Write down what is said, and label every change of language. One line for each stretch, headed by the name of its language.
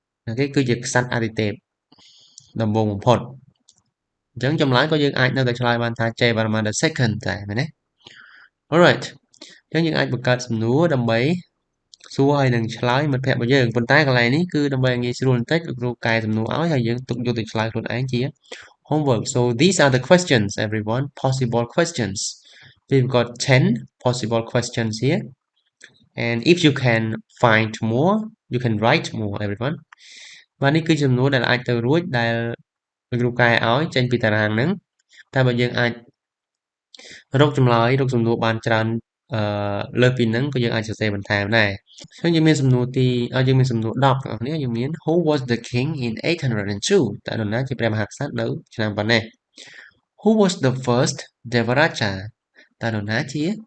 Khmer: ខេគឺជាក្សត្រអាទិទេពដំបូងបំផុតអញ្ចឹងចម្លើយក៏យើងអាចនៅតែឆ្លើយបានថាចៃវរ្ម័ន the second ដែរមែនទេ Alright អញ្ចឹងយើងអាចបង្កើតសំណួរដើម្បីសួរឲ្យនឹងឆ្លើយមិត្តភ័ក្តិរបស់យើងប៉ុន្តែកន្លែងនេះគឺដើម្បីងាយស្រួលបន្តិចគ្រូកែសំណួរឲ្យហើយយើងទុកយកទៅឆ្លើយខ្លួនឯងជា homework.
English: So these are the questions, everyone. Possible questions. We've got 10 possible questions here. And if you can find more, you can write more, everyone.
Khmer: បាទនេះគឺចំនួនដែលអាចទៅរួចដែលគ្រូកែឲ្យចេញពីតារាងហ្នឹងតែបើយើងអាចរកចម្លើយរកសំណួរបានច្រើនលើសពីហ្នឹងក៏យើងអាចសរសេរបន្ថែមដែរអញ្ចឹងយើងមានសំណួរយើងមានសំណួរ10បងប្អូនយើងមាន
English: Who was the king in 802
Khmer: តើនរណាជាព្រះមហាក្សត្រនៅឆ្នាំប៉ុណ្ណេះ
English: Who was the first Devaraja
Khmer: តើនរណាជា